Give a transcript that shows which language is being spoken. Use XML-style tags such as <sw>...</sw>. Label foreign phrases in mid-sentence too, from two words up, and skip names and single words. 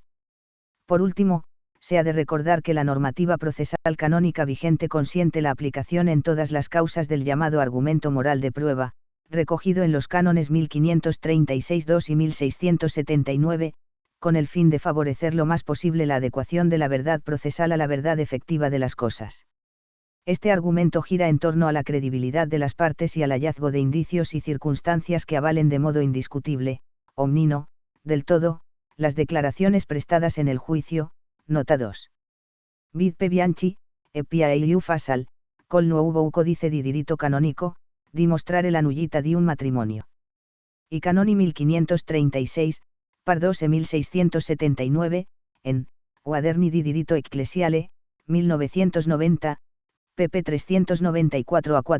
<es>Por último, se ha de recordar que la normativa procesal canónica vigente consiente la aplicación en todas las causas del llamado argumento moral de prueba, recogido en los cánones 1536-2 y 1679, con el fin de favorecer lo más posible la adecuación de la verdad procesal a la verdad efectiva de las cosas. Este argumento gira en torno a la credibilidad de las partes y al hallazgo de indicios y circunstancias que avalen de modo indiscutible, omnino, del todo, las declaraciones prestadas en el juicio. Nota 2. Vid P.</es> <it>Bianchi, Epia Eiu Fasal, col nuovo codice di diritto canonico, dimostrare la nullità di un matrimonio. I canoni 1536, par 2 e 1679, en Quaderni di diritto ecclesiale, 1990, pp 394 a 410.</it>